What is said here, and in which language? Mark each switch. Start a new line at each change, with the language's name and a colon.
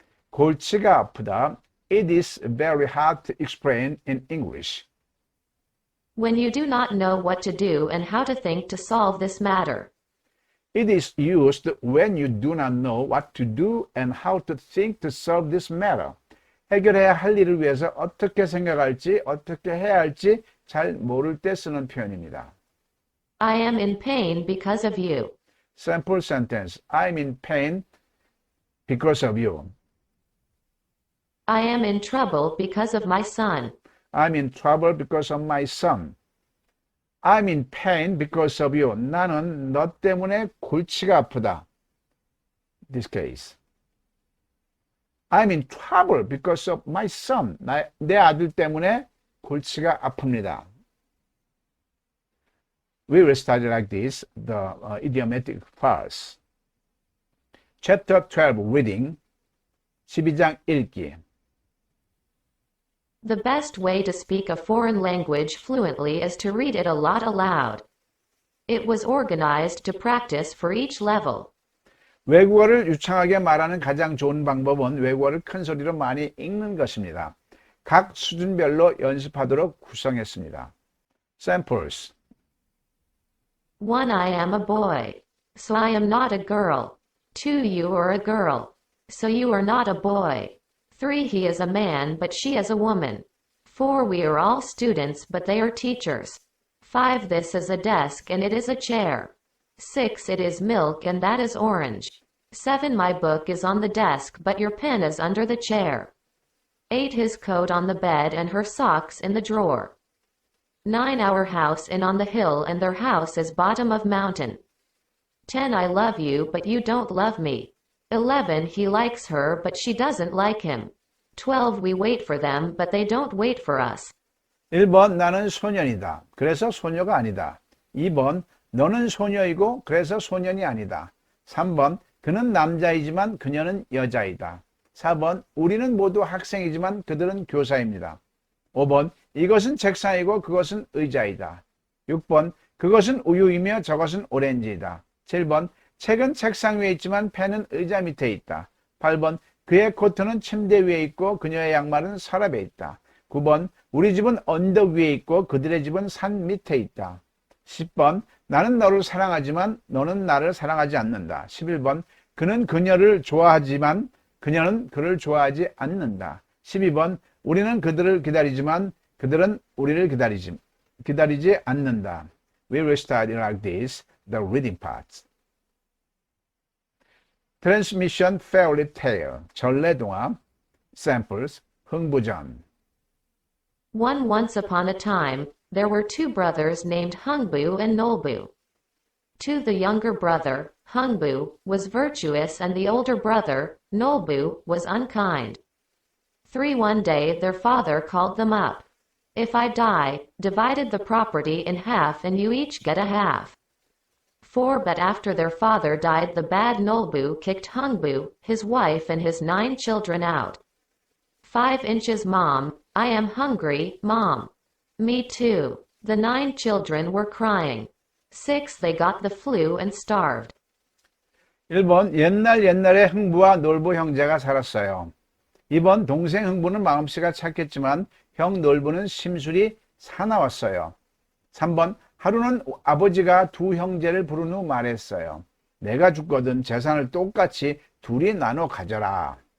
Korean: 골치가 아프다.
English: It is very hard to explain in English. When you do not know what to do and how to think to solve this matter. It is used when you do not know what to do and how to think to solve this matter.
Korean: 해결해야 할 일을 위해서 어떻게 생각할지, 어떻게 해야 할지 잘 모를 때 쓰는 표현입니다.
English: I am in pain because of you. Sample sentence. I'm in pain because of you. I am in trouble because of my son. I'm in trouble because of my son. I'm in pain because of you.
Korean: 나는 너 때문에 골치가 아프다.
English: This case. I'm in trouble because of my son.
Korean: 내 아들 때문에 골치가 아픕니다.
English: We will study like this, the idiomatic parts. Chapter 12, reading.
Korean: 12장 읽기.
English: The best way to speak a foreign language fluently is to read it a lot aloud. It was organized to practice for each level.
Korean: 외국어를 유창하게 말하는 가장 좋은 방법은 외국어를 큰 소리로 많이 읽는 것입니다. 각 수준별로 연습하도록 구성했습니다.
English: Samples. 1. I am a boy. So I am not a girl. 2. You are a girl. So you are not a boy. 3. He is a man but she is a woman. 4. We are all students but they are teachers. 5. This is a desk and it is a chair. 6. It is milk and that is orange. 7. My book is on the desk but your pen is under the chair. 8. His coat on the bed and her socks in the drawer. 9. Our house in on the hill and their house is bottom of mountain. 10. I love you but you don't love me. 11. He likes her but she doesn't like him. 12. We wait for them but they don't wait for us.
Korean: 1번 나는 소년이다. 그래서 소녀가 아니다. 2번 너는 소녀이고 그래서 소년이 아니다. 3번 그는 남자이지만 그녀는 여자이다. 4번 우리는 모두 학생이지만 그들은 교사입니다. 5번 이것은 책상이고 그것은 의자이다. 6번 그것은 우유이며 저것은 오렌지이다. 7번 책은 책상 위에 있지만 펜은 의자 밑에 있다. 8번 그의 코트는 침대 위에 있고 그녀의 양말은 서랍에 있다. 9번 우리 집은 언덕 위에 있고 그들의 집은 산 밑에 있다. 10번 나는 너를 사랑하지만 너는 나를 사랑하지 않는다. 11번 그는 그녀를 좋아하지만 그녀는 그를 좋아하지 않는다. 12번 우리는 그들을 기다리지만 그들은 우리를 기다리지 않는다.
English: We will study like this, the reading parts. Transmission Fairy Tale, 전래동화, Samples, 흥부전. Once upon a time, there were 2 brothers named Hungbu and Nolbu. To the younger brother, Hungbu, was virtuous and the older brother, Nolbu, was unkind. 3. One day their father called them up. If I die, divided the property in half and you each get a half. 4. But after their father died the bad Nolbu kicked Hungbu, his wife and his 9 children out. 5 inches Mom, I am hungry, Mom. Me too. The 9 children were crying. 6. They got the flu and starved.
Korean: 1번 옛날에 흥부와 놀부 형제가 살았어요. 2번 동생 흥부는 마음씨가 착했지만 형 놀부는 심술이 사나웠어요. 3번 하루는 아버지가 2 형제를 부른 후 말했어요. 내가 죽거든 재산을 똑같이 둘이 나눠 가져라.